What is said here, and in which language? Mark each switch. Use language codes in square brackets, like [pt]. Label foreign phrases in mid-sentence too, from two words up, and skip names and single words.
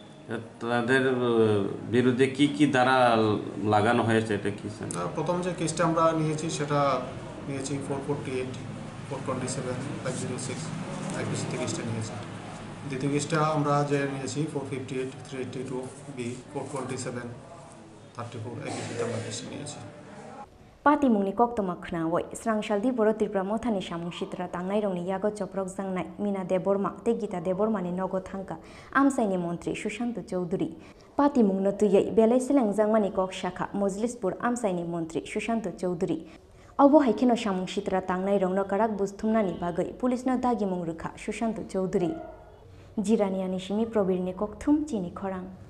[bn] তাদের বিরুদ্ধে কি ধারা লাগানো হয়েছে এটা কি স্যার? প্রথম যে কেসটা আমরা নিয়েছি সেটা নিয়েছি 448, 427, 506 আইপিসি থেকে কেসটা নিয়েছি। দ্বিতীয় কেসটা আমরা যে নিয়েছি 458, 382B, 427, 34 আইপিসিতে আমরা কেসটা নিয়েছি। [trp] Pati mungni kok to makhna woi srangshal di boro tripura mothani samung sitra tangnai rongni yago choprok jangnai Mina Deborma te Gita Deborma ni nogo thangka amsaini montri Sushant Chowdhury Pati mungno tuyei belai selang jangmani kok shakha Mojlispur amsaini montri Sushant Chowdhury Obo haikeno samung sitra tangnai rongno karak busthumnani bagai pulisno dagi mung rukha Sushant Chowdhury Jiraniani simi probirni kok thum chini khorang